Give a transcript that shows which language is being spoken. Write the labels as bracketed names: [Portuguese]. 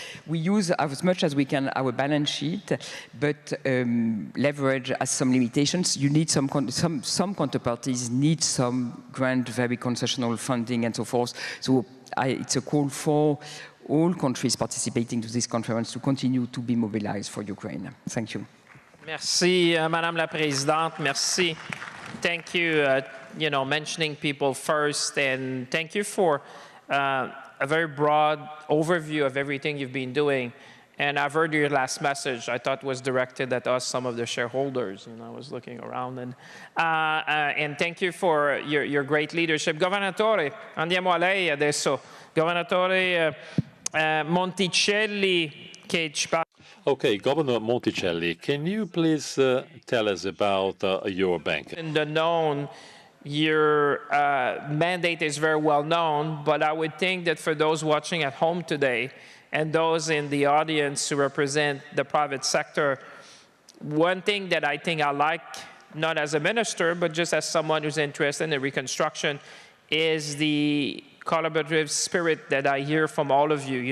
[English] We use as much as we can our balance sheet, but leverage has some limitations. You need some counterparties need some grant, very concessional funding and so forth. So it's a call for all countries participating to this conference to continue to be mobilized for Ukraine. Thank you. [French] Merci, Madame la Présidente. Merci. [English] Thank you, mentioning people first, and thank you for a very broad overview of everything you've been doing. And I've heard your last message. I thought was directed at us, some of the shareholders, and I was looking around. And thank you for your great leadership. [Italian] Governatore, andiamo a lei adesso. Governatore Monticelli, che ci parla. [English] Okay, Governor Monticelli, can you please tell us about your bank? In the known, your mandate is very well known, but I would think that for those watching at home today and those in the audience who represent the private sector, one thing that I think I like, not as a minister, but just as someone who's interested in the reconstruction, is the collaborative spirit that I hear from all of you.